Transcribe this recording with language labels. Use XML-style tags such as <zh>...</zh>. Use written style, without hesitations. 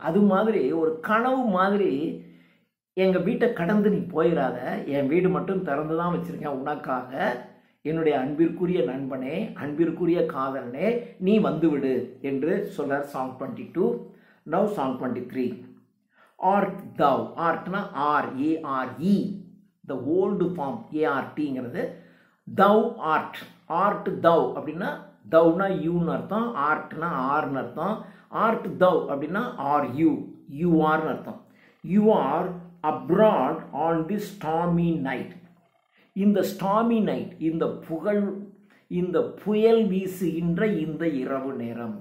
<ta>அது மாதிரி ஒரு கனவு மாதிரி எங்கள் வீட்டை கடந்து நீ போயிடாத, என் வீடு மட்டும் திறந்து தான் வச்சுருக்கேன் உனக்காக. என்னுடைய அன்பிற்குரிய நண்பனே, அன்பிற்குரிய காதலனே, நீ வந்துவிடு என்று சொல்கிறார் Song 22.</ta> <en>Now Song 23. Art thou, artனா R-A-R-E, the old form A-R-Tங்கிறது. Thou art,</en> <ta>thou அப்படின்னா thouனா youன்னு அர்த்தம், artனா ஆர்னு அர்த்தம்.</ta> <en>Art thou அப்படின்னா are you are அர்த்தம். You are abroad on this stormy night. இந்த stormy night, இந்த</en> <ta>இந்த புயல் வீசுகின்ற இந்த இரவு நேரம்.</ta>